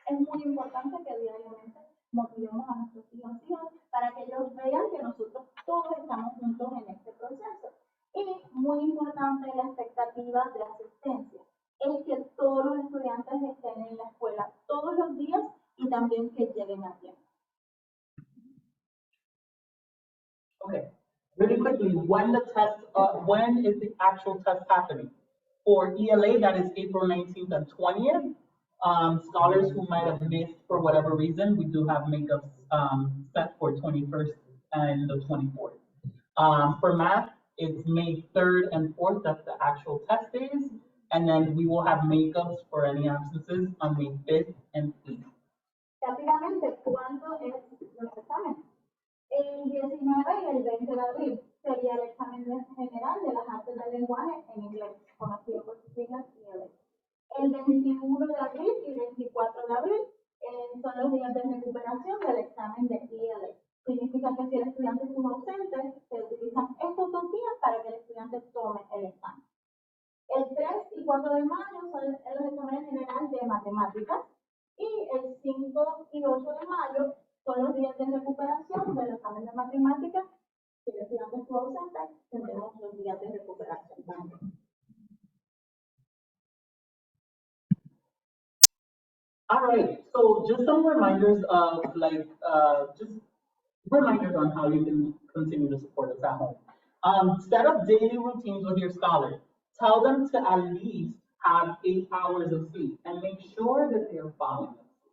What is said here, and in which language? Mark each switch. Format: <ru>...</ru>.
<es>Es muy importante que diariamente motivemos a nuestros hijos para que ellos vean que nosotros todos estamos juntos en este proceso. Y muy importante la expectativa de asistencia. Es que todos los estudiantes estén en la escuela todos los días y también que lleguen a tiempo.</es> <en>Okay, really quickly, when is the actual test happening? For ELA, that is April 19th and 20th. Scholars who might have missed for whatever reason, we do have makeups set for 21st and the 24th. For math, it's May 3rd and 4th, that's the actual test days. And then we will have makeups for any absences on May 5th and 8th.</en> <es>Rápidamente, ¿cuándo es los exámenes? El 19 y el 20 de abril sería el examen general de las artes del lenguaje en inglés, conocido por sus siglas ELA. El 21 de abril y 24 de abril son los días de recuperación del examen de ELA. Significa que si el estudiante estuvo ausente, se utilizan estos 2 días para que el estudiante tome el examen. El 3 y 4 de mayo son los exámenes generales de matemáticas y el 5 y 8 de mayo son los días de recuperación del examen de matemáticas. Si el estudiante estuvo ausente, tendremos los días de recuperación también.</es> <en>All right, so just some reminders of just reminders on how you can continue to support us at home. Set up daily routines with your scholars. Tell them to at least have 8 hours of sleep and make sure that they're following it.</en>